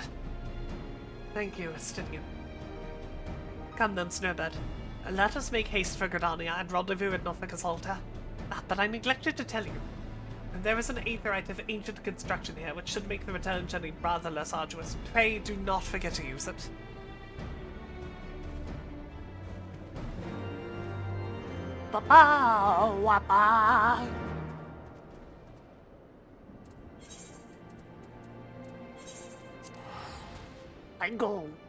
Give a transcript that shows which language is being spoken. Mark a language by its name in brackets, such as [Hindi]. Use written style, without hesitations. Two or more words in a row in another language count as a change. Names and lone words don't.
[English] Thank you, Estinian. Come then, Snowbird. Let us make haste for Gridania and rendezvous at Norfolk's altar. Ah, but I neglected to tell you. There is an aetherite of ancient construction here, which should make the return journey rather less arduous. Pray do not forget to use it. Ba-ba-wa-ba. I go.